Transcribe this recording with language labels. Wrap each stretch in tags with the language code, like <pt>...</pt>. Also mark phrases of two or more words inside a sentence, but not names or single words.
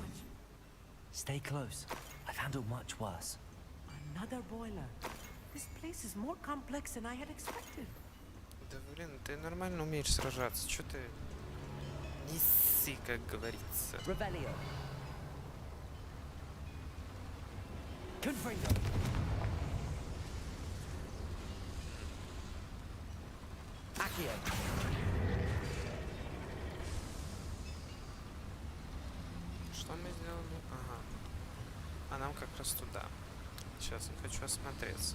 <en>Stay close. I've handled much worse. Another boiler. This place is more complex than I had expected.</en> <ru>Да блин, ты нормально умеешь сражаться. Чё ты не ссы, как говорится.</ru> <la>Revelio. Confringo. Accio.</la> <ru>Что мы сделали? Ага. А нам как раз туда. Сейчас я хочу осмотреться.</ru>